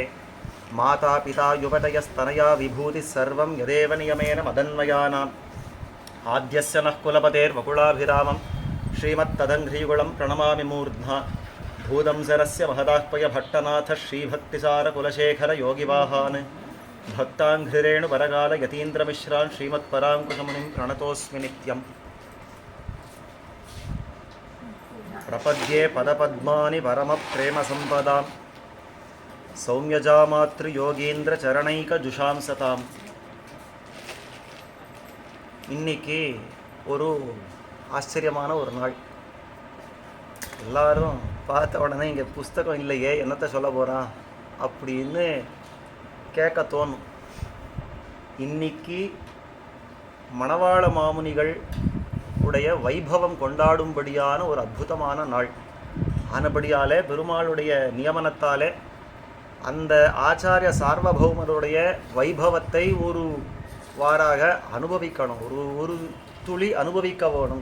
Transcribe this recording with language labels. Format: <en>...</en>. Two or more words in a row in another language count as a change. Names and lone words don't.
<sa>माता पिता युवतयस्तनया विभूतिः सर्वं यदेव नियमेन मदन्वयानाम् आद्यस्य नः कुलपतेर्वकुलाभिरामं श्रीमत्तदङ्घ्रियुगलं प्रणमामि मूर्ध्ना भूदंसरस्य महदाह्वयभट्टनाथ श्रीभक्तिसारकुलशेखरयोगिवाहान् भक्ताङ्घ्रिरेणुपरकाल यतीन्द्रमिश्रान् श्रीमत्पराङ्कुशमुनिं प्रणतोऽस्मि नित्यम्। प्रपद्ये पदपद्मानि परमप्रेमसम्पदां सौम्यजामातृयोगीन्द्रचरणैकजुषां सताम्।</sa> <ta>இன்னைக்கு ஒரு ஆச்சரியமான ஒரு நாள். எல்லாரும் பார்த்த உடனே இங்கே புஸ்தகம் இல்லையே என்னத்தை சொல்ல போகிறான் அப்படின்னு கேட்க தோணும். இன்னைக்கு மணவாள மாமுனிகள் உடைய வைபவம் கொண்டாடும்படியான ஒரு அற்புதமான நாள் ஆனபடியாலே பெருமாளுடைய நியமனத்தாலே அந்த ஆச்சாரிய சார்வபௌமருடைய வைபவத்தை ஒரு வாராக அனுபவிக்கணும், ஒரு துளி அனுபவிக்க வேணும்.</ta>